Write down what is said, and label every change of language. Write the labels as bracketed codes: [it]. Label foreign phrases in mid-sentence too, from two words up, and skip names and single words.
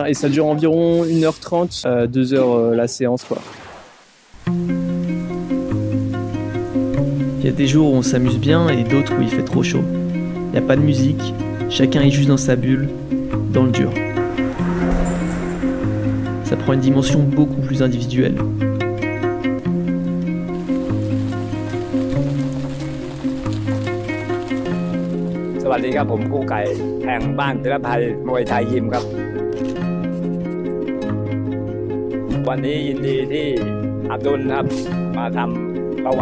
[fr] Et ça dure environ 1h30, 2h la séance quoi. Il y a des jours où on s'amuse bien et d'autres où il fait trop chaud. Il n'y a pas de musique, chacun est juste dans sa bulle, dans le dur. Ça prend une dimension beaucoup plus individuelle. [th] สวัสดีครับผมกู้ไก่แห่งบ้านธีรภัยมวยไทยยิมครับวันนี้ยินดีที่อับดุลครับมาทำประวั